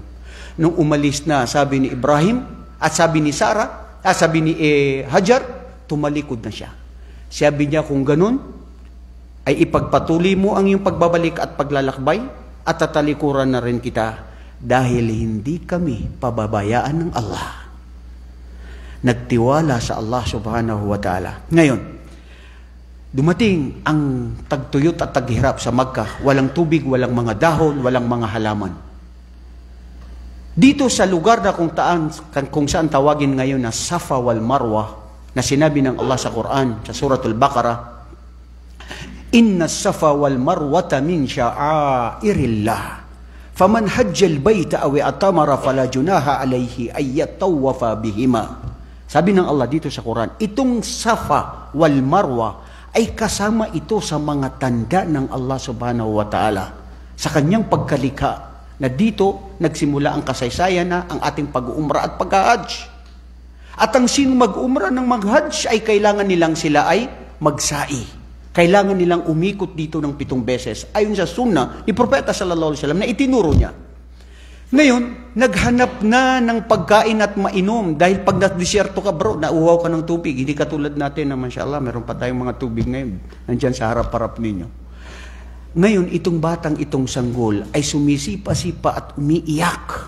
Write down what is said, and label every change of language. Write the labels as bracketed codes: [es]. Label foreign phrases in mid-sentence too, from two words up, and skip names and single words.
[tl] Nung umalis na, sabi ni Ibrahim, at sabi ni Sarah, sabi ni Hajar, tumalikod na siya. Sabi niya, kung ganun, ay ipagpatuloy mo ang iyong pagbabalik at paglalakbay, at tatalikuran na rin kita, dahil hindi kami pababayaan ng Allah. Nagtiwala sa [ar] الله سبحانه وتعالى. [tl] Ngayon, dumating ang tagtuyot at taghirap sa Makkah, walang tubig, walang mga dahon, walang mga halaman. Dito sa lugar na kung saan tawagin ngayon na Safa wal Marwa, na sinabi ng Allah sa Quran, sa Suratul Baqarah, [ar] إن الصفا والمروة من شعائر الله فمن حج البيت أو اعتمر فلا جناح عليه أن يطوف بهما. [tl] Sabi ng Allah dito sa Quran, itong Safa wal Marwa ay kasama ito sa mga tanda ng [ar] الله سبحانه وتعالى [tl] sa kanyang pagkalikha, na dito nagsimula ang kasaysayan na ang ating pag-uumra at pag-hajj. At ang sino mag-umra ng mag-hajj ay kailangan nilang sila ay magsai. Kailangan nilang umikot dito ng 7 beses ayon sa sunnah ni Propeta [ar] صلى الله عليه وسلم [tl] na itinuro niya. Ngayon, naghanap na ng pagkain at mainom dahil pag na-disyerto ka bro, nauhaw ka ng tubig. Hindi katulad natin na mashallah, meron pa tayong mga tubig ngayon nandyan sa harap-harap ninyo. Ngayon, itong batang itong sanggol ay sumisipa-sipa at umiiyak.